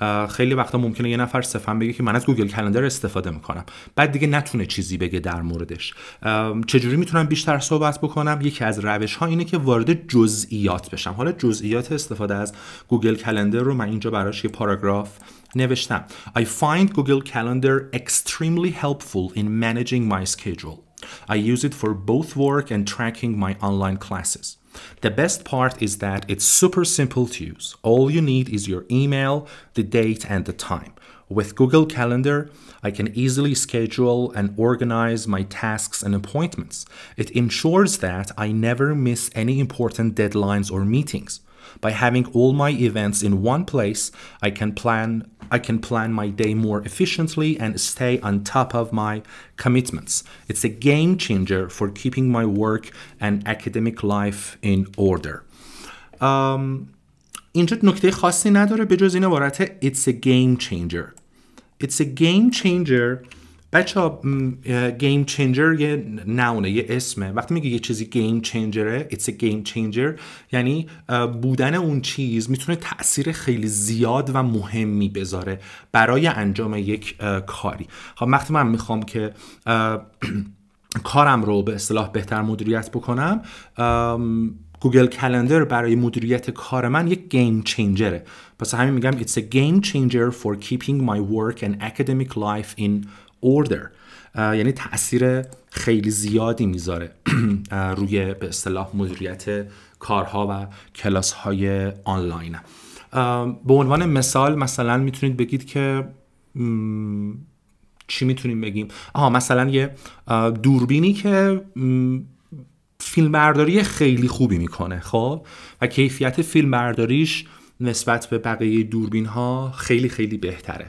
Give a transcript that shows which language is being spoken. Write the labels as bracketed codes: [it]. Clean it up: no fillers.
[fa] خیلی وقتا ممکنه یه نفر صرفا بگه که من از گوگل کلندر استفاده میکنم، بعد دیگه نتونه چیزی بگه در موردش. چجوری میتونم بیشتر صحبت بکنم؟ یکی از روش ها اینه که وارد جزئیات بشم. حالا جزئیات استفاده از گوگل کلندر رو من اینجا براش یه پاراگراف نوشتم. [en] I find Google Calendar extremely helpful in managing my schedule. I use it for both work and tracking my online classes. The best part is that it's super simple to use. All you need is your email, the date, and the time. With Google Calendar, I can easily schedule and organize my tasks and appointments. It ensures that I never miss any important deadlines or meetings. By having all my events in one place, I can plan my day more efficiently and stay on top of my commitments. It's a game changer for keeping my work and academic life in order. [fa] اینجا نکته خاصی نداره به جز این عبارت [en] It's a game changer. [fa] It's a game changer بچه‌ها گیم چنجر یه نونه، یه اسمه. وقتی میگه یه چیزی گیم چنجره، [en] it's a game changer، [fa] یعنی بودن اون چیز میتونه تأثیر خیلی زیاد و مهمی بذاره برای انجام یک کاری. خب وقتی من میخوام که کارم رو به اصطلاح بهتر مدیریت بکنم، گوگل کلندر برای مدیریت کار من یک گیم چنجره. پس همین میگم [en] it's a game changer for keeping my work and academic life in order. [fa] یعنی تأثیر خیلی زیادی میذاره روی به اصطلاح مدیریت کارها و کلاس های آنلاین. به عنوان مثلا میتونید بگید که چی میتونیم بگیم؟ مثلا یه دوربینی که فیلمبرداری خیلی خوبی میکنه، خب، و کیفیت فیلمبرداریش نسبت به بقیه دوربین ها خیلی خیلی بهتره.